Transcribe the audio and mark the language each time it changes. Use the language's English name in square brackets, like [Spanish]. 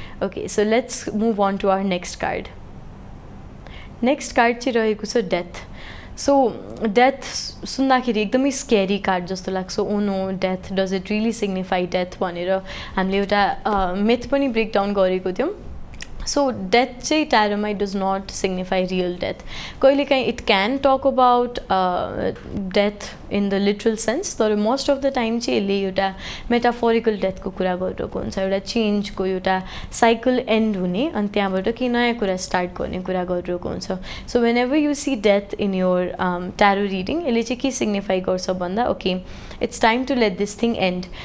[English] Okay, so let's move on to our next card. [Nepali] Next card चाहिँ रहेको छ death. So death सुन्दाखेरि एकदमै स्केरी कार्ड जस्तो लाग्छ. [English] oh no, death, does it really signify death [Nepali] भनेर हामीले एउटा मिथ पनि ब्रेकडाउन गरेको थियौँ. सो डेथ चाहिँ ट्यारोमा [English] It does not signify real death. [Nepali] कहिलेकाहीँ [English] it can talk about death in the literal sense, [Nepali] तर [English] most of the time [Nepali] चाहिँ यसले एउटा मेटाफोरिकल डेथको कुरा गरिरहेको हुन्छ, एउटा चेन्जको, एउटा साइकल एन्ड हुने अनि त्यहाँबाट केही नयाँ कुरा स्टार्ट गर्ने कुरा गरिरहेको हुन्छ. [English] so whenever you see death in your tarot reading, [Nepali] यसले चाहिँ के सिग्निफाई गर्छ भन्दा [English] Okay it's time to let this thing end.